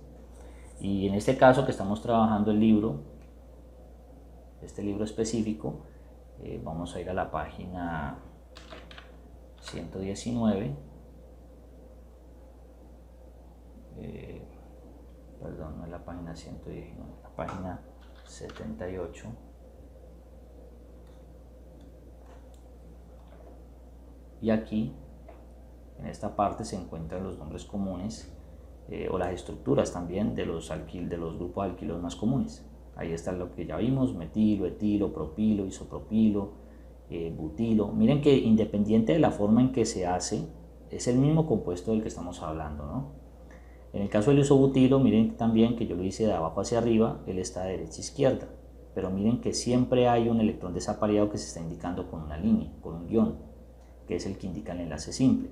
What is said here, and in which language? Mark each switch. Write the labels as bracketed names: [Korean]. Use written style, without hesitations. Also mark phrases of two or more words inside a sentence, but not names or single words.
[Spanish] Y en este caso que estamos trabajando el libro, este libro específico, vamos a ir a la página 119, perdón, no es la página 119, la página 78. Y aquí, en esta parte, se encuentran los nombres comunes o las estructuras también de los grupos alquilos más comunes. Ahí está lo que ya vimos: metilo, etilo, propilo, isopropilo, butilo. Miren que independiente de la forma en que se hace, es el mismo compuesto del que estamos hablando, ¿no? En el caso del isobutilo, miren también que yo lo hice de abajo hacia arriba, él está de derecha a izquierda, pero miren que siempre hay un electrón desapareado que se está indicando con una línea, con un guión, que es el que indica el enlace simple.